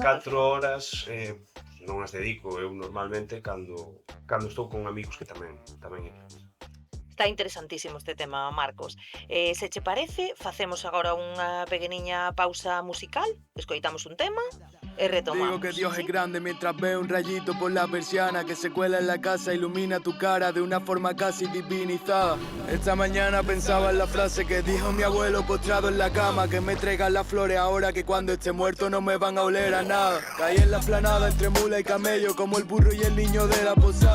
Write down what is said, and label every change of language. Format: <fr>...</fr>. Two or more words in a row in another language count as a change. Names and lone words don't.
<gl>4 horas non as dedico eu normalmente cando estou con amigos que tamén Está interesantísimo este tema, Marcos. Se che parece, facemos agora unha pequeniña pausa musical, escoitamos un tema e retomamos.</gl> <es>Digo que Dios es grande mientras veo un rayito por la persiana que se cuela en la casa, ilumina tu cara de una forma casi divinizada. Esta mañana pensaba en la frase que dijo mi abuelo postrado en la cama, que me traigan las flores ahora que cuando esté muerto no me van a oler a nada. Caí en la planada entre mula y camello como el burro y el niño de la posada.</es>